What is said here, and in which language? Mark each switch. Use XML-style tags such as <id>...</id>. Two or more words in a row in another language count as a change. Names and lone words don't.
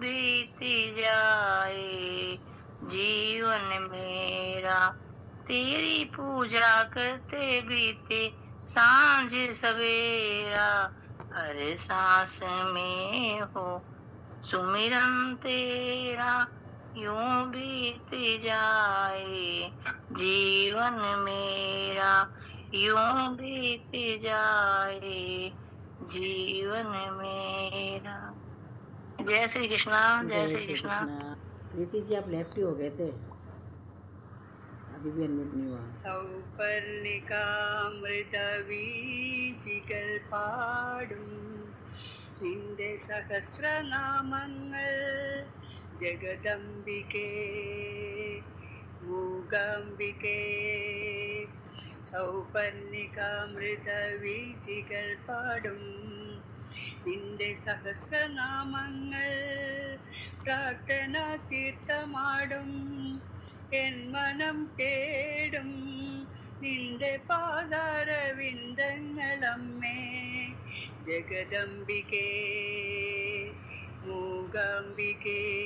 <hi>बीत जाए जीवन मेरा, तेरी पूजा करते बीते सांझ सवेरा, हर सांस में हो सुमिरन तेरा, यूं बीत जाए जीवन मेरा, यूं बीत जाए जीवन मेरा। जय श्री कृष्णा, जय जय श्री श्री कृष्णा। कृष्णा। प्रीति जी आप लेफ्ट ही हो गए थे, अभी भी अनम्यूट नहीं हुआ।</hi> <ml>സൗപർണികാമൃതവീചികൽപാടും നിന്റെ സഹസ്രനാമങ്ങൾ ജഗദംബികേ മൂകാംബികേ. സൗപർണികാമൃതവീചികൽപാടും നിന്റെ സഹസ്രനാമങ്ങൾ പ്രാർത്ഥനാ തീർത്ഥമാടും എൻ മനം തേടും നിന്റെ പാദാരവിന്ദങ്ങളമ്മേ ജഗദംബികേ മൂകാംബികേ.</ml>